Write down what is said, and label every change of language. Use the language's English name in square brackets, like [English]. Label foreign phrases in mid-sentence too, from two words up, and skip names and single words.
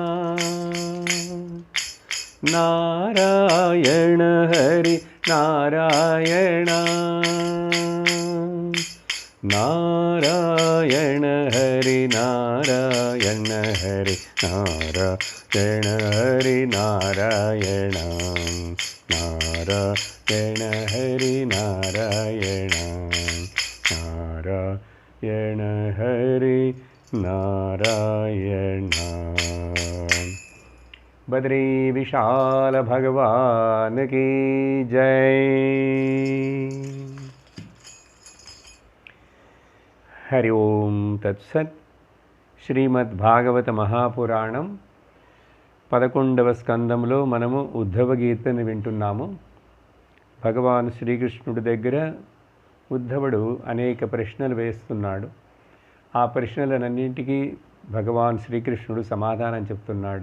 [Sanskrit] नारायण हरि नारायण नारायण हरि नारायण हरि नारायण हरि नारायण नारायण हरि नारायण नारायण हरि नारायण। [Hindi] बद्री विशाल भगवान की जय। [Sanskrit] हरि ओम तत्सत्। [Telugu] శ్రీమద్భాగవత మహాపురాణం 11వ స్కందంలో మనము ఉద్ధవ గీతని వింటున్నాము. భగవాన్ శ్రీకృష్ణుడి దగ్గర ఉద్ధవుడు అనేక ప్రశ్నలు వేస్తున్నాడు. ఆ ప్రశ్నలన్నింటికీ భగవాన్ శ్రీకృష్ణుడు సమాధానం చెప్తున్నాడు.